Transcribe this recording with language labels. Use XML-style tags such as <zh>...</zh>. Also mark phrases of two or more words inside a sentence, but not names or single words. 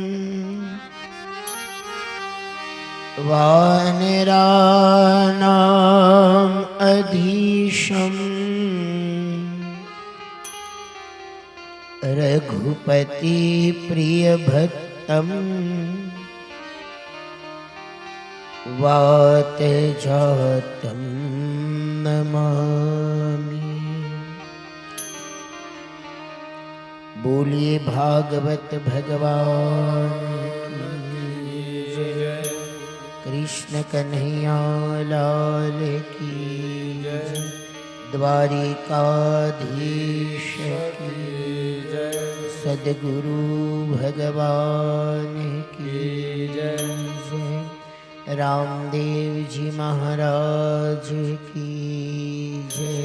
<sa>वानराणाम अधीशम रघुपति प्रिय भक्तम वात जातम नमामि.</sa> <gu>બોલીએ ભાગવત ભગવાન</gu> <hi>की जय. कृष्ण कन्हैया लाल की जय। द्वारिकाधीश की जय। सद्गुरु भगवान की जय। रामदेव जी महाराज की जय।</hi>